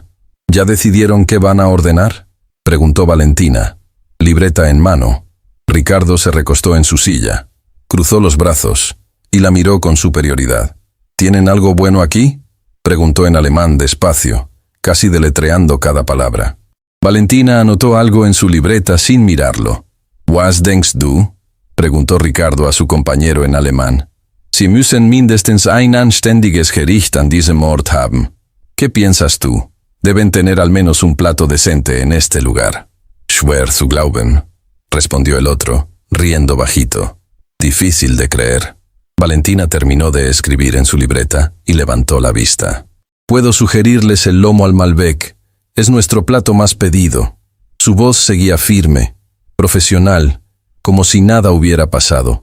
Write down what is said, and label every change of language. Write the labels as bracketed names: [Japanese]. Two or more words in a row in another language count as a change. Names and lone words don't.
[Spanish] «¿Ya decidieron qué van a ordenar?», preguntó Valentina, libreta en mano. Ricardo se recostó en su silla, cruzó los brazos y la miró con superioridad. «¿Tienen algo bueno aquí?», preguntó en alemán despacio, casi deletreando cada palabra. Valentina anotó algo en su libreta sin mirarlo. [German] «Was denkst du?», [Spanish] preguntó Ricardo a su compañero en alemán. [German] «Sie müssen mindestens ein anständiges Gericht an diesem Ort haben». [Spanish] «¿Qué piensas tú? Deben tener al menos un plato decente en este lugar». [German] «Schwer zu glauben», [Spanish] respondió el otro, riendo bajito. «Difícil de creer». Valentina terminó de escribir en su libreta y levantó la vista. «Puedo sugerirles el lomo al Malbec. Es nuestro plato más pedido». Su voz seguía firme, profesional, como si nada hubiera pasado.